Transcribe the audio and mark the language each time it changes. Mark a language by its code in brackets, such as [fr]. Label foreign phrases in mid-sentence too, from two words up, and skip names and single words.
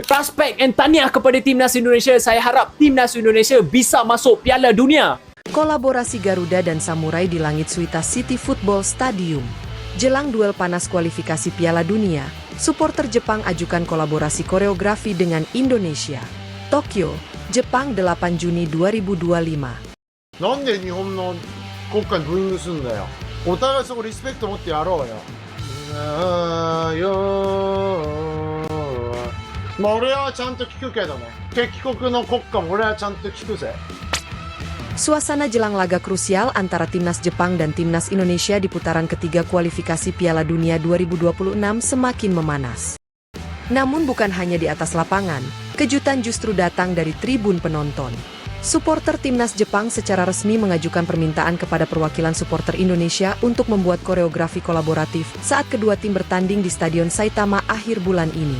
[id] Prospek and tahniah kepada timnas Indonesia. Saya harap timnas Indonesia bisa masuk Piala Dunia. Kolaborasi Garuda dan Samurai di langit Suita City Football Stadium. Jelang duel panas kualifikasi Piala Dunia, supporter Jepang ajukan kolaborasi koreografi dengan Indonesia. Tokyo, Jepang 8 Juni 2025. [ja] なんで日本の国歌にブーイングすんだよ。お互いそこリスペクト持ってやろうよ。まあ俺はちゃんと聞くけどね。敵国の国歌も俺はちゃんと聞くぜ。 [id] Suasana jelang laga krusial antara timnas Jepang dan timnas Indonesia di putaran ketiga kualifikasi Piala Dunia 2026 semakin memanas. Namun bukan hanya di atas lapangan, kejutan justru datang dari tribun penonton. Supporter timnas Jepang secara resmi mengajukan permintaan kepada perwakilan supporter Indonesia untuk membuat koreografi kolaboratif saat kedua tim bertanding di Stadion Saitama akhir bulan ini.